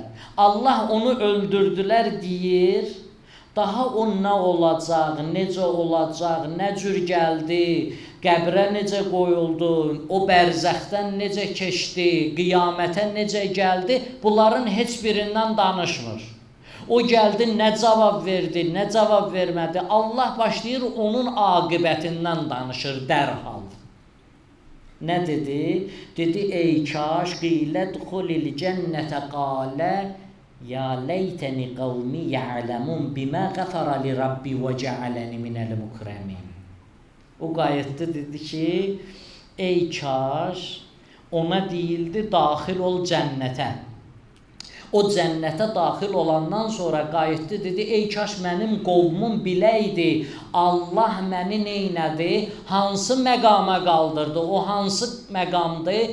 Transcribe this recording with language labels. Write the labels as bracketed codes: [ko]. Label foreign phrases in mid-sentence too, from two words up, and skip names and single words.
[az] Allah onu öldürdülər deyir. Daha o nə olacaq, necə olacaq, nə cür gəldi, qəbrə necə qoyuldu, o bərzəxdən necə keçdi, qiyamətə necə gəldi, bunların heç birindən danışmır. O gəldi, nə cavab verdi, nə cavab vermədi. Allah başlayır onun aqibətindən danışır dərhal. Nə dedi? Dedi, ey kaş, [ar] قيل ادخل الجنة قال, يا ليت قومي يعلمون بما غفر لي ربي وجعلني من المكرمين. [az] O qayətdə dedi ki, ey kaş, ona deyildi daxil ol cənnətə. O cənnətə daxil olandan sonra qayətdə dedi, ey kaş mənim qovmum biləydi, Allah məni neynədi, hansı məqama qaldırdı, o hansı məqamdır?